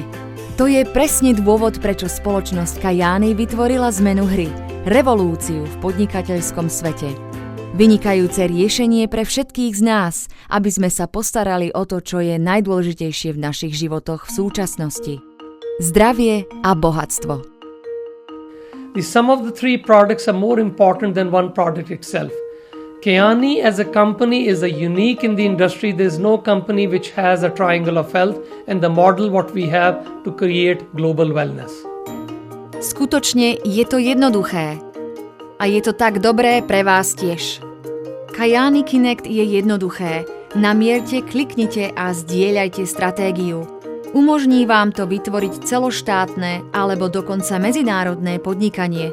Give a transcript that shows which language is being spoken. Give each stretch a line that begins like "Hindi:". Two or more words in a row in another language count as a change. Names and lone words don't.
Slovak: To je presne dôvod, prečo spoločnosť Kyani vytvorila zmenu hry, revolúciu v podnikateľskom svete. Vynikajúce riešenie pre všetkých z nás, aby sme sa postarali o to, čo je najdôležitejšie v našich životoch v súčasnosti. Zdravie a bohatstvo.
English: The sum of the 3 products are more important than one product itself. Kayani as a company is a unique in the industry. There's no company which has a triangle of health and the model what we have to create global wellness.
Slovak: Skutočne je to jednoduché. A je to tak dobré pre vás tiež. Kayani Connect je jednoduché. Namierte, kliknite a zdieľajte stratégiu. Umožní vám to vytvoriť celoštátne alebo dokonca medzinárodné podnikanie.